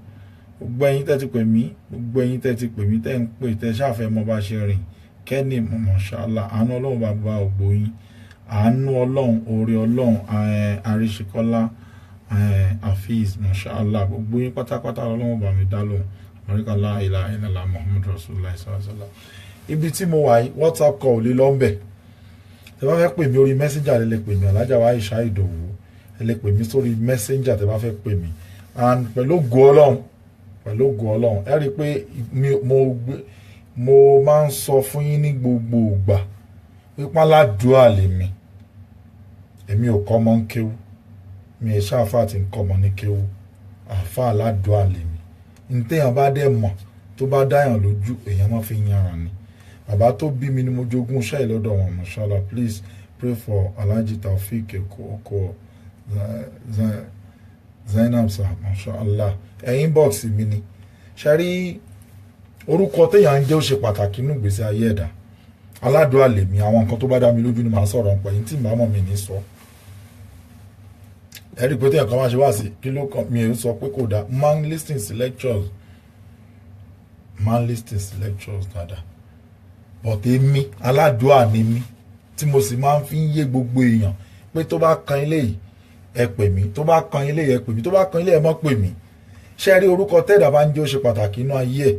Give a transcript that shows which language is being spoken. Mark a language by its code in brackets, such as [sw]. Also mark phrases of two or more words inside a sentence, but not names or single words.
[yo] Gbogbo ẹ̀yin tẹ́ ti pè mí, gbogbo ẹ̀yin tẹ́ ti pè mí, tẹ́ ń pè, tẹ́ ṣàfẹ́ mọ bá ṣe rìn. Kenny, mashallah. Àánú Ọlọ́run bá bá ògbó yín. Àánú Ọlọ́run, oore Ọlọ́run, Àríṣekọ́lá, Hafiz, mashallah. Gbogbo yín pátápátá Ọlọ́run bá mi dá lóhùn. [ar] Àríkà لا إله إلا الله محمد رسول الله صلى الله عليه وسلم. [yo] Ibi tí mo wà yìí, WhatsApp call lè lọ ń bẹ̀. Tẹ́ bá fẹ́ pè mí orí Messenger lè pè mí. Alhaja wa Aisha Ìdòwú, ẹ lè pè mí sórí Messenger tẹ́ bá fẹ́ pè mí. And pẹ̀lú ògo Ọlọ́run, ẹ rí i pé mo máa ń sọ fún yín ní gbogbo ìgbà pípa aládùúà lèmi. Èmi ò kọ́ ọmọ ń kéwú. Mi ò ṣàfà tí ń kọ́ ọmọ ní kéwú. Àfà aládùúà lèmi. Ní téèyàn bá dẹ̀ mọ̀ tó bá dáyàn lójú, èèyàn máa fi yanràn ni. Bàbá tó bí mi ni mo jogún iṣẹ́ ìlọ́dọ̀ wọn, mashallah. [en] Please pray for Alhaji Taofik Oko Zainab sir, mashallah. [yo] Inbox mi ni. Ṣẹ́rí orúkọ téèyàn ń jẹ́ ó ṣe pàtàkì nínú ìgbésí ayé ẹ̀dá. Aládùúà lèmi. Àwọn nǹkan tó bá dá mi lójú ni màá sọ̀rọ̀ nípa yín tí màá mọ̀ mi ní sọ. Ẹ rí i pé téèyàn kan máa ṣe wá sí kí ló kàn mí ò sọ pé kò dáa. [en] Man listening sí lectures dáadáa. [yo] But èmi aládùúà ni mí tí mo sì máa ń fi yé gbogbo èèyàn pé tó bá kan ilé yìí ẹ pè mí, tó bá kan ilé yìí ẹ pè mí, tó bá kan ilé ẹ mọ́ pè mí. Ṣé rí orúkọ tẹ́ẹ̀dá bá ń jẹ́ ó ṣe pàtàkì inú ayé ẹ̀.